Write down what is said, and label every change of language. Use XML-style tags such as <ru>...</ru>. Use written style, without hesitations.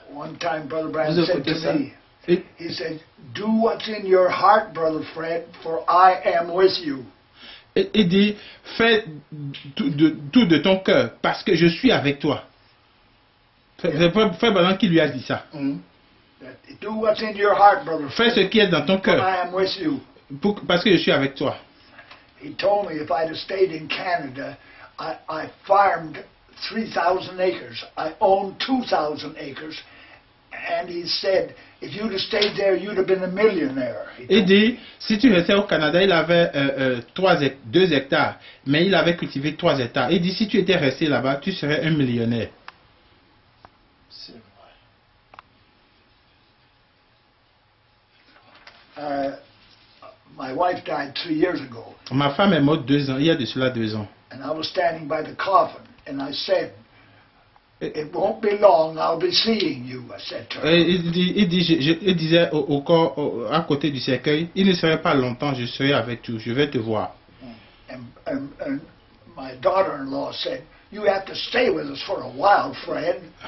<en>One time, Brother Branham said to me, he said, do what's in your heart, Brother Fred, for I am with you.</en> <fr>Il dit, fais tout de ton cœur, parce que je suis avec toi. C'est Frère Branham qui lui a dit ça.</fr> <en>Do what's in your heart, brother.</en> <fr>Fais ce qui est dans ton cœur.</fr> <en>I am with you.</en> <fr>Parce que je suis avec toi.</fr> <en>He told me if I'd have stayed in Canada, I farmed 3,000 acres. I owned 2,000 acres. And he said, if you'd have stayed there, you'd have been a millionaire.</en> <fr>Il dit, si tu restais au Canada, il avait 2 hectares, mais il avait cultivé 3 hectares. Il dit, si tu étais resté là-bas, tu serais un millionnaire.</fr> <en>My wife died 3 years ago.</en> <fr>Ma femme est morte 2 ans, il y a de cela 2 ans.</fr> <en>And I was standing by the coffin, and I said, "It won't be long. I'll be seeing you." I said to her.</en> <fr>Il disait au corps à côté du cercueil, il ne serait pas longtemps, je serai avec toi, je vais te voir.</fr> <en>And my daughter-in-law said, "You have to stay with us for a while, Fred."</en>